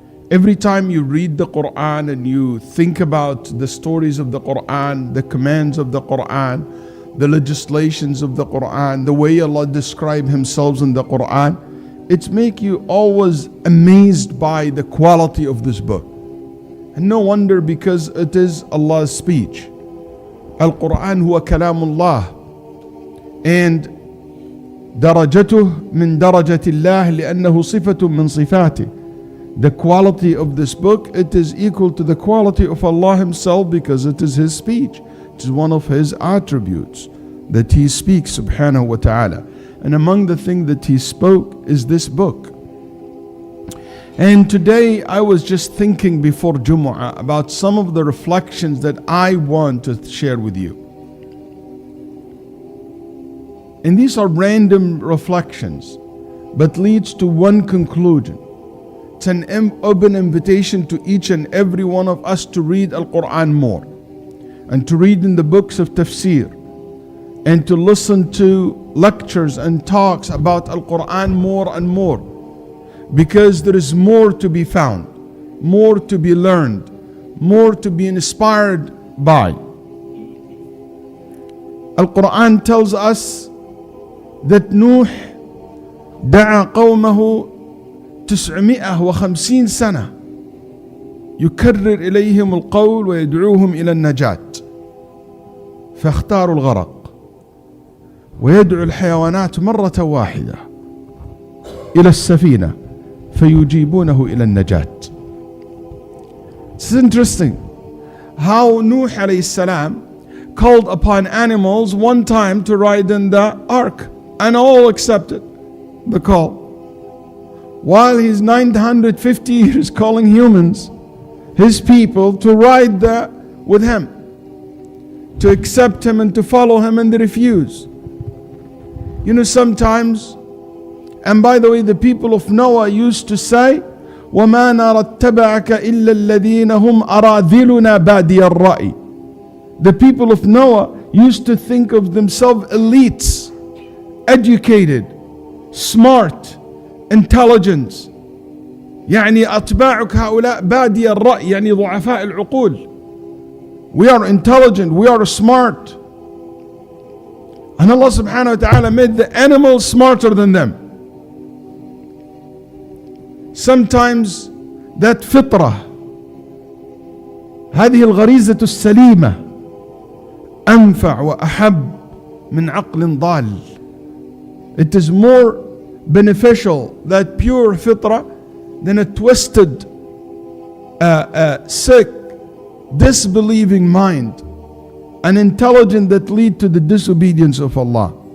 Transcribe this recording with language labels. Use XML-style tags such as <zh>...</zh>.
<en>Every time you read the Qur'an and you think about the stories of the Qur'an, the commands of the Qur'an, the legislations of the Qur'an, the way Allah describes Himself in the Qur'an, it makes you always amazed by the quality of this book. And no wonder, because it is Allah's speech.</en> <ar>Al-Qur'an huwa kalamullah, and درجته من درجة الله لأنه صفة من صفاته.</ar> <en>The quality of this book, it is equal to the quality of Allah Himself, because it is His speech. It is one of His attributes that He speaks subhanahu wa ta'ala. And among the things that He spoke is this book. And today I was just thinking before Jumu'ah about some of the reflections that I want to share with you. And these are random reflections, but leads to one conclusion. It's an open invitation to each and every one of us to read Al-Qur'an more, and to read in the books of tafsir, and to listen to lectures and talks about Al-Qur'an more and more, because there is more to be found, more to be learned, more to be inspired by. Al-Qur'an tells us that</en> <ar>Nuh دعا قومه 950 سنة يكرر إليهم القول ويدعوهم إلى النجاة، فاختاروا الغرق، ويدعو الحيوانات مرة واحدة إلى السفينة فيجيبونه إلى النجاة.</ar> <en>It's interesting how Nuh alayhi salam called upon animals one time to ride in the ark, and all accepted the call, while he's 950 years calling humans, his people, to ride with him, to accept him and to follow him, and they refuse. You know, sometimes, and by the way, the people of Noah used to say,</en> <ar>وَمَا نَرَى اتَّبَعَكَ إِلَّا الَّذِينَ هُمْ أَرَاذِلُنَا بَادِيَ الرَّأْيِ.</ar> <en>The people of Noah used to think of themselves elites, educated, smart, intelligent.</en> <ar>يعني أتباعك هؤلاء بادي الرأي، يعني ضعفاء العقول.</ar> <en>We are intelligent, we are smart. And Allah subhanahu wa ta'ala made the animals smarter than them. Sometimes that fitrah,</en> <ar>هذه الغريزة السليمة أنفع وأحب من عقل ضال.</ar> <en>It is more beneficial, that pure fitrah, than a twisted, sick, disbelieving mind, an intelligence that lead to the disobedience of Allah.</en>